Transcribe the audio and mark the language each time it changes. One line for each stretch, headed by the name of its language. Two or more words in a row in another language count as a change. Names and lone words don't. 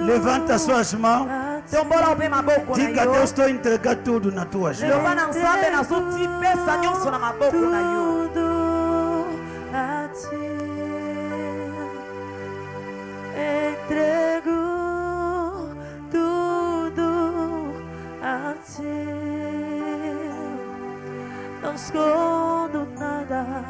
Portuguese: Levanta suas mãos.
Lingala: Tombola obe maboko na
Portuguese: Diga a
Lingala: yo.
Portuguese: Deus, estou a entregar tudo nas tuas mãos.
Lingala: Loba na nzambe na zoti pesa nyonso na maboko na yo.
Portuguese: Tudo a ti. Entrego tudo a ti. Não escondo nada.